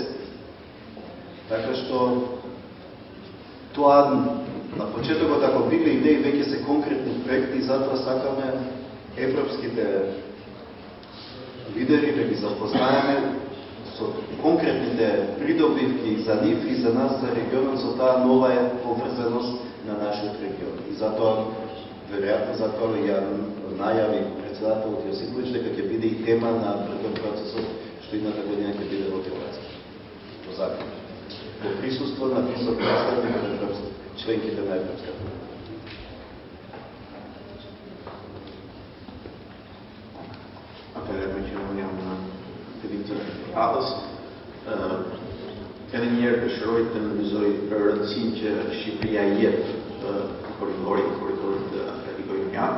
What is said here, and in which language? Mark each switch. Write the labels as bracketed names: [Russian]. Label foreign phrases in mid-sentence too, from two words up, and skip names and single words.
[Macedonian] Така што тоа на почетокот ако биле идеи веќе се конкретни проекти и затоа сакаме европските лидери да ги запознаеме со конкретните придобивки за нив и за нас, за регионот, со таа нова поврзаност на нашиот регион. И затоа, веројатно, затоа ја најави председателот Јосиповиќ дека ќе биде и тема на брден процесот што идната година ќе биде во Хрватска. Во Загреб. Во присуство на висок представник на членките на Европската унија. [Albanian] Atëherë me që unë jam fillim të radhës, edhe njerë dëshiroj të nënvizoj rëndësinë që Shqipëria jep koridorit Adriatik-Jonian.